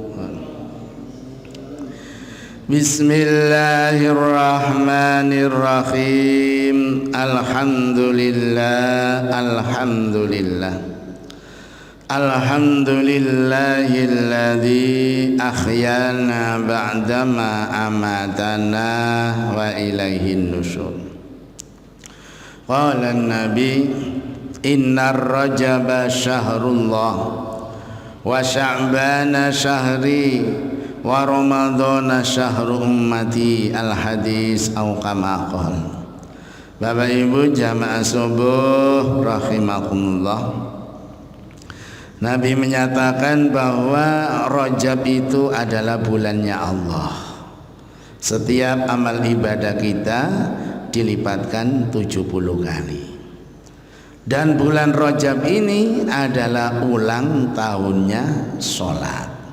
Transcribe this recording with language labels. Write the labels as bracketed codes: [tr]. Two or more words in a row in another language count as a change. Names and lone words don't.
[ar] Bismillahirrahmanirrahim. الحمد لله الذي أحيانا بعد ما أماتنا وإليه النشور. قال النبي إن رجب شهر الله وشعبان شهري ورمضان شهر أمتي الحديث أو كما قال. [id] Bapak Ibu jamaah subuh rahimakumullah. Nabi menyatakan bahwa Rajab itu adalah bulannya Allah. Setiap amal ibadah kita dilipatkan 70 kali. Dan bulan Rajab ini adalah ulang tahunnya sholat.